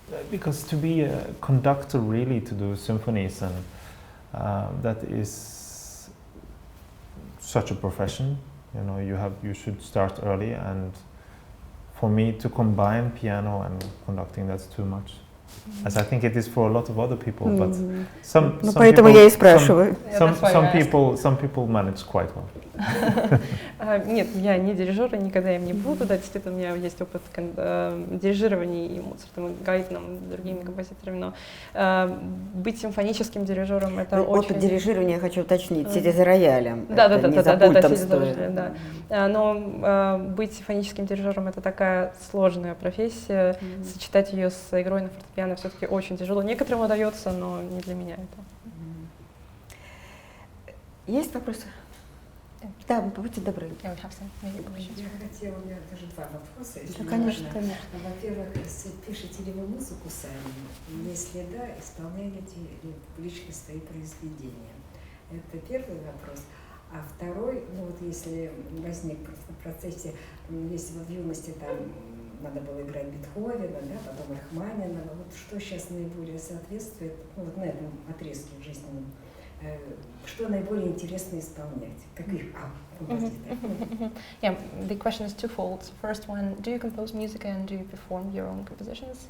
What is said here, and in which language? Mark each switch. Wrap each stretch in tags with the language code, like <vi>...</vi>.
<en>Because to be a conductor, really, to do symphonies, and that is such a profession. You know, you should start early and for me to combine piano and conducting, that's too much. As I think it is for a lot of other people, but some</en> <ru>поэтому</ru> <en>people,</en> <ru>я и спрашиваю.</ru> <en>some people manage quite well.</en> <ru>Нет, я не дирижер, и никогда им не буду. Да, действительно, у меня есть опыт дирижирования и Моцартом, и Гайдном, и другими композиторами, но быть симфоническим дирижером — это очень... Опыт дирижирования, я хочу уточнить, сидя за роялем. Да, сидя за роялем, да. Но быть симфоническим дирижером — это такая сложная профессия, сочетать ее с игрой на фортепиано все-таки очень тяжело. Некоторым удается, но не для меня это. Есть вопросы? Да, будьте добры. Я хотела, у меня даже два вопроса. Да, конечно, конечно. Во-первых, пишете ли вы музыку сами? Если да, исполняете ли публично свои произведения? Это первый вопрос. А второй, ну вот если возник просто в процессе, если вы в юности там надо было играть Бетховена, да, потом Рахманинова, вот что сейчас наиболее соответствует, ну вот на этом отрезке жизненном, что наиболее интересно исполнять? Каких композиторов?</ru> <en>Yeah, the question is twofold. First one, do you compose music and do you perform your own compositions?</en>